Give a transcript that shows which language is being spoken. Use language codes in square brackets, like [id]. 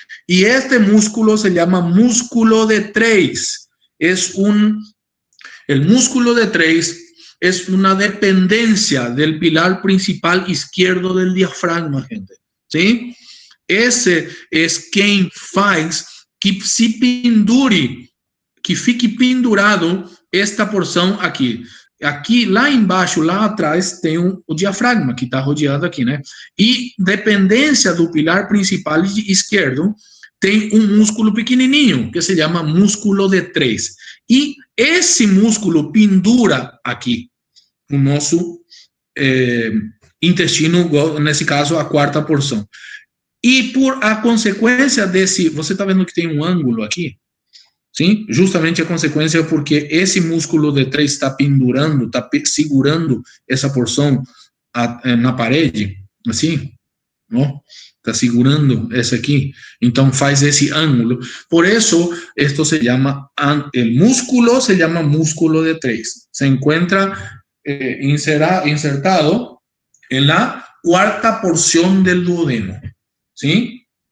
[es] Y este músculo se llama músculo de Treis. El músculo de Treis es una dependencia del pilar principal izquierdo del diafragma, gente, ¿sí? [pt] Esse es quem faz que se pendure, que fique pendurado esta porção aqui. Aqui, lá embaixo, lá atrás, tem o diafragma, que está rodeado aqui, né? E, dependência do pilar principal esquerdo, tem um músculo pequenininho, que se chama músculo de Treis. E esse músculo pendura aqui, o nosso intestino, nesse caso, a quarta porção. E por a consequência desse, você está vendo que tem um ângulo aqui? Sim? Justamente a consequência porque esse músculo de Treis está pendurando, está segurando essa porção na parede, assim, não? Está segurando essa aqui, então faz esse ângulo. Por isso, [es] esto se llama, el músculo se llama músculo de Treis. Se encuentra insertado en la cuarta porción del duodeno, ¿sí?